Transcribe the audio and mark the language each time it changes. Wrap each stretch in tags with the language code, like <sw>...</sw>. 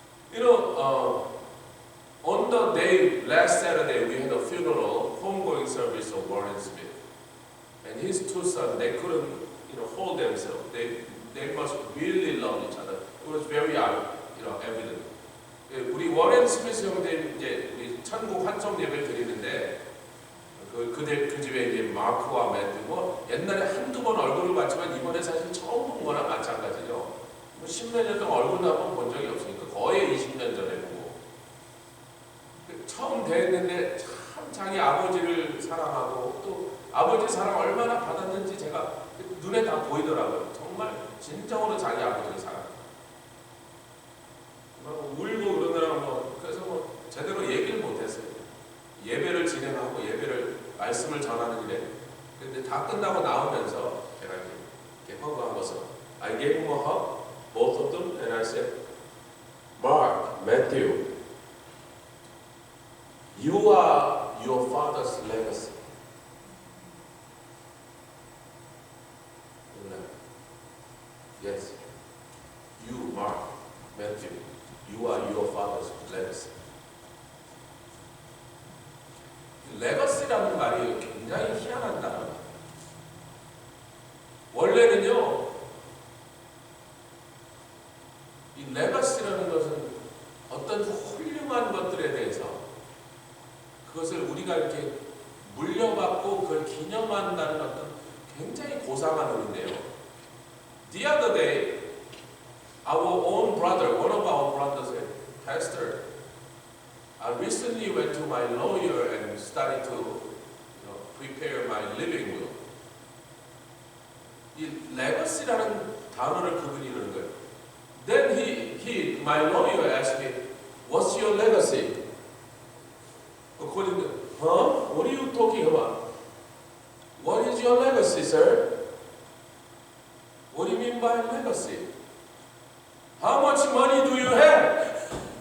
<en>You know, on the day, last Saturday, we had a funeral, homegoing service of Warren Smith. And his two sons, they couldn't, hold themselves. They must really love each other. It was very, evident.</en> <ko>우리 워렌 스미스 형제 이제 우리 천국 환송 예배를 드리는데 그 집에 이제 마크와 매튜 뭐 옛날에 한두 번 얼굴을 봤지만 이번에 사실 처음 본 거나 마찬가지죠. 뭐 10몇 년 동안 얼굴도 한번 본 적이 없으니까 거의 20년 전에 보고 처음 대했는데 참 자기 아버지를 사랑하고 또 아버지 사랑 얼마나 받았는지 제가 눈에 다 보이더라고요. 정말 진정으로 자기 아버지를 사랑해요. 울고 그러느라 그래서 제대로 얘기를 못했어요. 예배를 진행하고 말씀을 전하는 일에 근데 다 끝나고 나오면서 제가 이렇게 허그한 것은</ko> <en>I gave him a hug, both of them, and I said, Mark, Matthew, you are your father's legacy. Yes, you, Mark, Matthew, you are your father's legacy.</en> <ko>레거시라는 말이 굉장히 희한한 단어입니다. 원래는요, 이 레거시라는 것은 어떤 훌륭한 것들에 대해서 그것을 우리가 이렇게 물려받고 그걸 기념한다는 어떤 굉장히 고상한 의미인데요.</ko> <en>The other day, our own brother, one of our brothers, pastor, I recently went to my lawyer and started to prepare my living will.</en> <ko>이 legacy라는 단어를 그분이 이러는 거예요.</ko> <en>Then my lawyer asked me, "What's your legacy?" According to, What are you talking about? What is your legacy, sir? What do you mean by legacy? How much money do you have?</en>